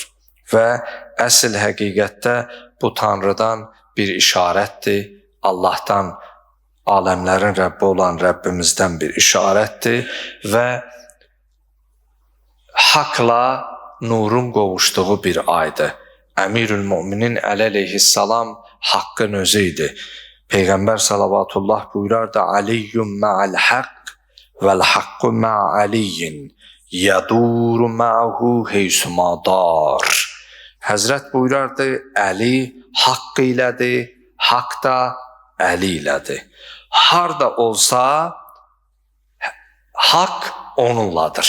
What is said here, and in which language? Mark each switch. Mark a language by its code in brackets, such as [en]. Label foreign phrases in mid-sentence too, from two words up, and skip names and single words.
[az] Və əsl həqiqətdə bu Tanrıdan bir işarətdir, Allahdan, aləmlərin Rəbbi olan Rəbbimizdən bir işarətdir və haqla nurun qovuşduğu bir aydır. Əmirül Möminin Əli əleyhissalam haqqın özü idi. Peyğəmbər salavatullah buyurardı: [ar] علي مع الحق والحق مع علي يدور معه حيثما دار. [az] Həzrət buyurardı: Əli haqq ilədir, haqq da Əli ilədir. Harda olsa haqq onunladır.